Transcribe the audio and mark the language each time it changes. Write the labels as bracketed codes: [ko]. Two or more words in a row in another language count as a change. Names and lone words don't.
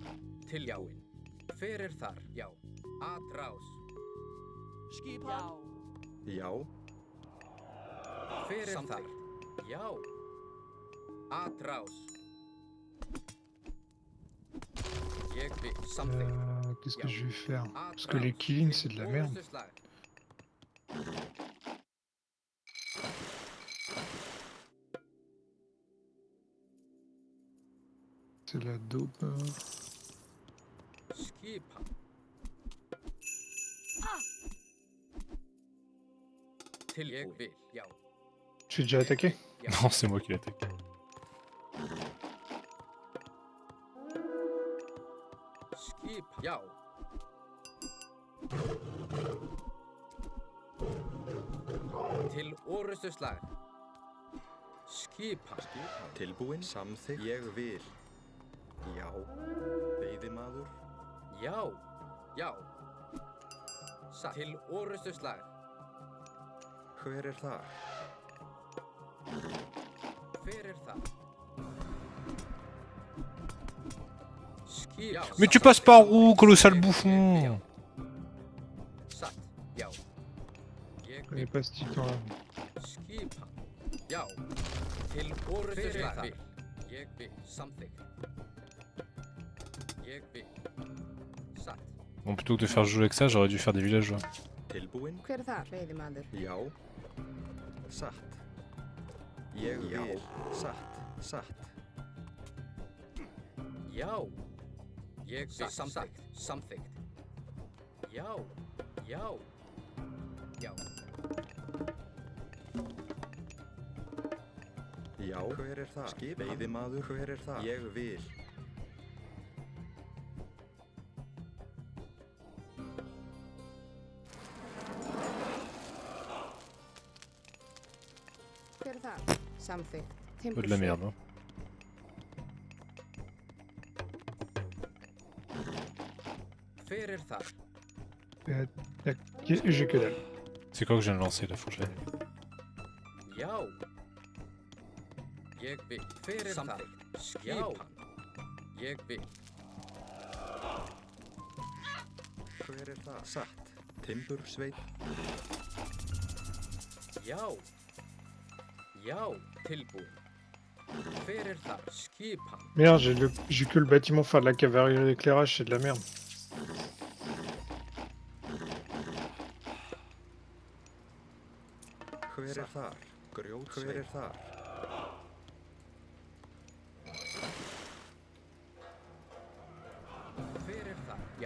[is] Tilbúin. Hver þar? Já. Atrás. Skipan. Já, Hver þar? Já. Atrás. Ég vil. Samþykkt. [fr] Qu'est-ce que je vais faire? Parce que les killings c'est de la merde. [is] Orrustuslag. [fr] C'est la dope. [is] Skipan. Tilbúin. Ég vil. Já. [fr] Tu es déjà attaqué? Non, c'est moi qui l'attaque. [is] Skip. Já. Til orrustuslag. Skipan. tilbúin. Samþykkt. Ég vil. Já, veiðimaður. Já. Já. Satt. Til orrustuslag. Hver þar? Hver það? Skip. Já. [fr] Mais tu passes par où, colossal bouffon? [is] Satt. Já. Ég [fr] Je connais pas ce titan là. [is] Skipan. Já. Til orrustuslag. Ég vil. Samþykkt. Ég vil. Satt. [fr] Bon, plutôt que de faire jouer avec ça, j'aurais dû faire des villageois. [is] Tilbúin. Hver þar? Veiðimaður. Já, satt. Ég vil. Satt, satt. Já. Ég vil. Samþykkt. Samþykkt. Já. Já. Já. Já, hver þar? Skip. Veiðimaður. Hver þar? Ég vil. Hver þar? Samþykkt. [fr] Un peu de la merde. Hein. [is] Hver þar? [fr] J'ai que dalle. C'est quoi que je viens de lancer là? Faut que je l'annule. [is] Já. Ég vil. Hver þar? Skipan. Ég vil. Hver er það? Satt. Timbursveit. Já. Já, tilbúin. Hver er þar? Skipan. [fr] Merde, j'ai que le bâtiment faire de la cavalerie et l'éclairage, c'est de la merde. [is] Hver er þar? Grjótsveit. Hver er þar? Hver er þar? Já.